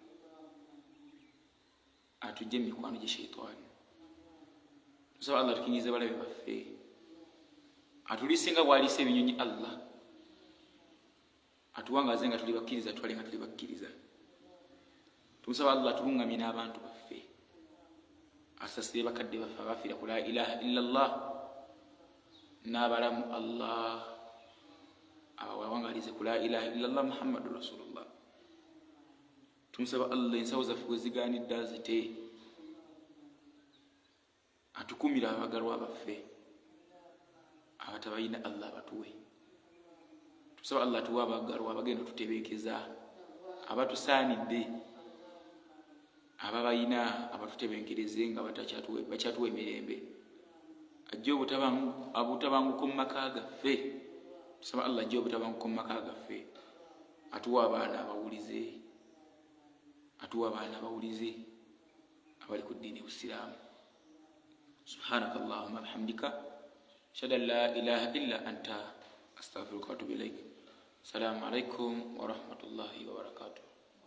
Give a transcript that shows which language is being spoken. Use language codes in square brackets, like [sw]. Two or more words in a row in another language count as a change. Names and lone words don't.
[lg] atujje mu mikwano gye sheitani tumusaba Allah tukingirize balabe baffe atulisinga bwalisa ebinyonyi Allah atuwangaze nga tuli bakkiriza twale nga tuli bakkiriza tumusaba Allah tulungamye n'abantu baffe asasire bakadde baffe abafiira ku [ar] لا إله إلا الله [lg] n'abalamu Allah abawangalize ku [ar] لا إله إلا الله محمد رسول الله [lg] tumusaba Allah ensawo zaffe we zigaanidde azite atukumira abagalwa baffe abatabalina Allah batuwe tusaba Allah tuwa abagalwa abagenda tutebeekeza abatusaanidde ababayina abatutebenkereze nga bakyatuwa emirembe ajje obutabanguko mu maka gaffe tusaba Allah ajje obutabanguko mu maka gaffe atuwa abaana abawulize abali ku ddiini busiraamu [ar] سبحانك اللهم وبحمدك أشهد أن لا إله إلا أنت أستغفرك وأتوب إليك. السلام عليكم ورحمة الله وبركاته.